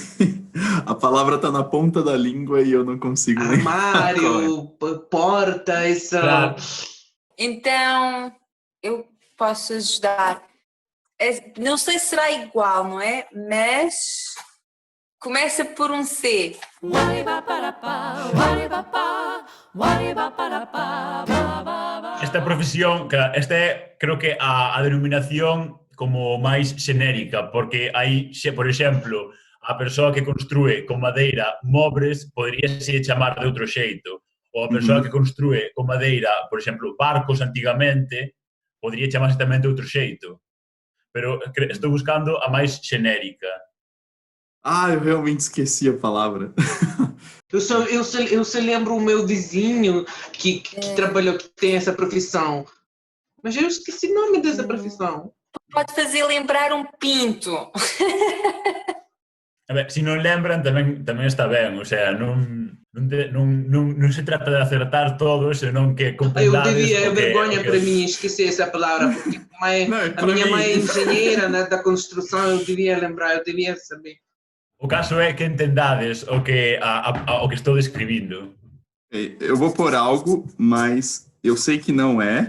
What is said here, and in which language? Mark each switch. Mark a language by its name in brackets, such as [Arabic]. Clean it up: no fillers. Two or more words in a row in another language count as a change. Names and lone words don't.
[Portuguese] A palavra está na ponta da língua e eu não consigo lembrar. qual é. armário, portas. Claro. Então, eu posso ajudar. Não sei se será igual, não é? Mas começa por um C. [Galician] Esta profesión, esta é, creo que a denominación como máis xenérica, porque hai, por exemplo, a persoa que construe con madeira mobres podría se chamar de outro xeito, ou a persoa que construe con madeira, por exemplo, barcos antigamente, podría chamarse tamén de outro xeito. Pero estou buscando a máis xenérica. [Portuguese] Ah, eu realmente esqueci a palavra. Eu só lembro o meu vizinho que trabalhou, que tem essa profissão. Mas eu esqueci o nome dessa profissão. Pode fazer lembrar um pinto. [Galician] A ver, se non lembran tamén está ben, o sea, non se trata de acertar todos, senón que [Portuguese] Eu [Galician] comprendades [Portuguese] devia, é o que... vergonha para mim esquecer essa palavra, porque a minha mãe é engenheira, né, da construção, eu devia lembrar, eu devia saber. [Galician] O caso é que entendades o que estou describindo. [Portuguese] Eu vou pôr algo, mas eu sei que não é.